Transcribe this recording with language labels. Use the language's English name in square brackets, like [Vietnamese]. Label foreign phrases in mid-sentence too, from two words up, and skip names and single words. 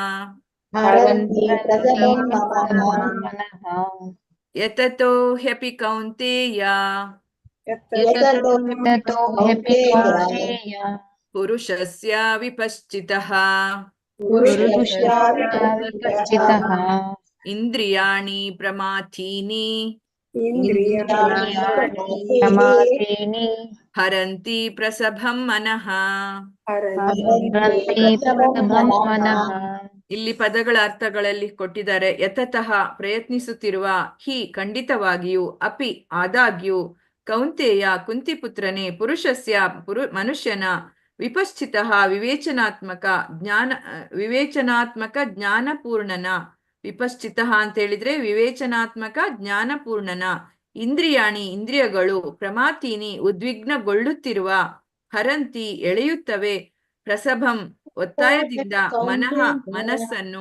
[Sanskrit] ಯತತೋ ಹ್ಯಪಿ ಕೌಂತೆಯ ಪುರುಷಸ್ಯ ವಿಪಶ್ಚಿತಃ ಇಂದ್ರಿಯಾಣಿ ಪ್ರಮಾಥೀನಿ ಹರಂತಿ ಪ್ರಸಭಂ ಮನಃ. [Kannada] ಇಲ್ಲಿ ಪದಗಳ ಅರ್ಥಗಳಲ್ಲಿ ಕೊಟ್ಟಿದ್ದಾರೆ. ಯತತಃ ಪ್ರಯತ್ನಿಸುತ್ತಿರುವ, ಹಿ ಖಂಡಿತವಾಗಿಯೂ, ಅಪಿ ಆದಾಗ್ಯೂ, ಕೌಂತೆಯ ಕುಂತಿಪುತ್ರನೇ, ಪುರುಷಸ್ಯ ಮನುಷ್ಯನ, ವಿಪಶ್ಚಿತಃ ವಿವೇಚನಾತ್ಮಕ ಜ್ಞಾನಪೂರ್ಣನ, ವಿಪಶ್ಚಿತಃ ಅಂತ ಹೇಳಿದ್ರೆ ವಿವೇಚನಾತ್ಮಕ ಜ್ಞಾನಪೂರ್ಣನ, ಇಂದ್ರಿಯಾಣಿ ಇಂದ್ರಿಯಗಳು, ಪ್ರಮಾತೀನಿ ಉದ್ವಿಗ್ನಗೊಳ್ಳುತ್ತಿರುವ, ಹರಂತಿ ಎಳೆಯುತ್ತವೆ, ಪ್ರಸಭಂ ಒತ್ತಾಯದಿಂದ, ಮನಃ ಮನಸ್ಸನ್ನು.